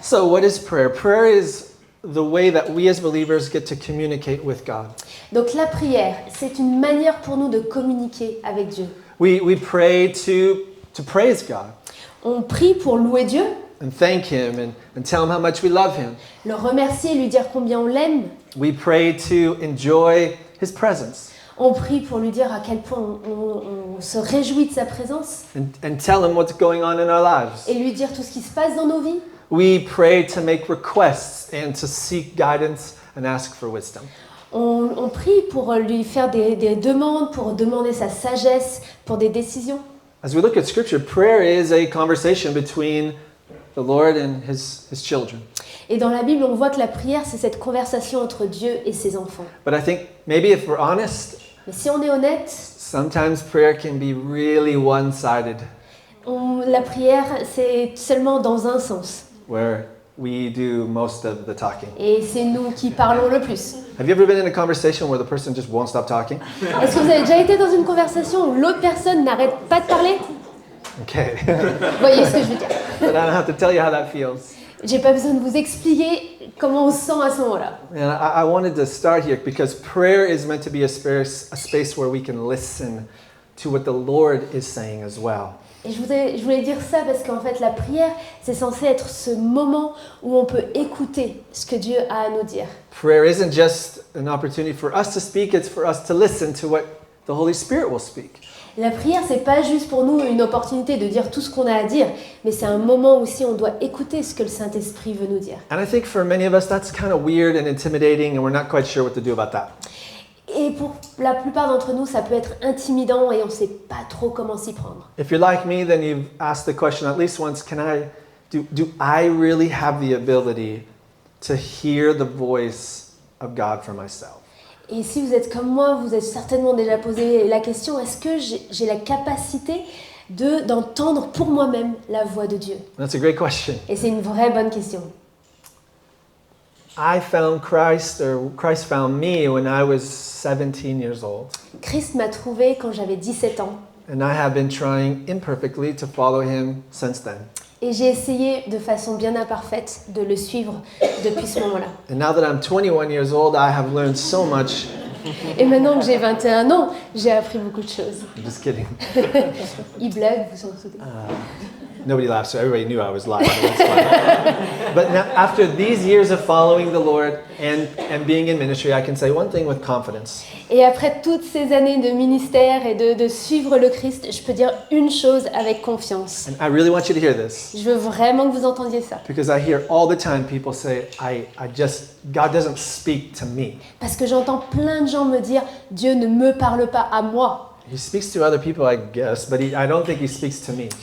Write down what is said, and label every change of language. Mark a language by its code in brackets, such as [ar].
[en] So what is prayer? Prayer is the way that we as believers get to communicate with God. [fr] Donc la prière, c'est une manière pour nous de communiquer avec Dieu. [en] We pray to praise God [fr] On prie pour louer Dieu, [en] and thank Him and tell Him how much we love Him. [fr] le remercier, lui dire combien on l'aime. [en] We pray to enjoy His presence [fr] On prie pour lui dire à quel point on se réjouit de sa présence [en] and tell Him what's going on in our lives. [fr] et lui dire tout ce qui se passe dans nos vies. [en] We pray to make requests and to seek guidance and ask for wisdom. [fr] On prie pour lui faire des demandes, pour demander sa sagesse, pour des décisions. [en] As we look at Scripture, prayer is a conversation between the Lord and His children. [fr] Et dans la Bible, on voit que la prière, c'est cette conversation entre Dieu et ses enfants. [en] But I think maybe if we're honest, [fr] Mais si on est honnête, [en] sometimes prayer can be really one-sided, [fr] la prière, c'est seulement dans un sens. [en] where we do most of the talking. [fr] Et c'est nous qui parlons le plus. [en] Have you ever been in a conversation where the person just won't stop talking? [fr] Est-ce que vous avez déjà été dans une conversation où l'autre personne n'arrête pas de parler? [en] Okay. [fr] Vous voyez ce que je veux dire? [en] But I don't have to tell you how that feels. [fr] J'ai pas besoin de vous expliquer comment on se sent à ce moment-là. [en] And I wanted to start here because prayer is meant to be a space where we can listen to what the Lord is saying as well. [fr] Et je voulais dire ça parce qu'en fait, la prière, c'est censé être ce moment où on peut écouter ce que Dieu a à nous dire. [en] Prayer isn't just an opportunity for us to speak, it's for us to listen to what the Holy Spirit will speak. [fr] La prière, c'est pas juste pour nous une opportunité de dire tout ce qu'on a à dire, mais c'est un moment aussi où on doit écouter ce que le Saint-Esprit veut nous dire. [en] And I think for many of us that's kind of weird and intimidating and we're not quite sure what to do about that. [fr] Et pour la plupart d'entre nous, ça peut être intimidant et on sait pas trop comment s'y prendre. [en] If you're like me, then you've asked the question at least once, do I really have the ability to hear the voice of God for myself? [fr] Et si vous êtes comme moi, vous êtes certainement déjà posé la question, est-ce que j'ai la capacité d'entendre pour moi-même la voix de Dieu? [en] That's a great question. [fr] Et c'est une vraie bonne question. [en] I found Christ, or Christ found me when I was 17 years old. [fr] Christ m'a trouvé quand j'avais 17 ans. [en] And I have been trying imperfectly to follow him since then. [fr] Et j'ai essayé de façon bien imparfaite de le suivre depuis ce moment-là. [en] And now that I'm 21 years old, I have learned so much. [fr] Et maintenant que j'ai 21 ans, j'ai appris beaucoup de choses. [en] I'm just kidding. [fr] Il blague, vous en souvenez. [en] Nobody laughed, so everybody knew I was lying. That's fine. But now, after these years of following the Lord and being in ministry, I can say one thing with confidence. [fr] Et après toutes ces années de ministère et de suivre le Christ, je peux dire une chose avec confiance. [en] And I really want you to hear this. [fr] Je veux vraiment que vous entendiez ça. [en] Because I hear all the time people say, God doesn't speak to me. [fr] Parce que j'entends plein de gens me dire, Dieu ne me parle pas à moi. [en] He speaks to other people, I guess, but I don't think he speaks to me.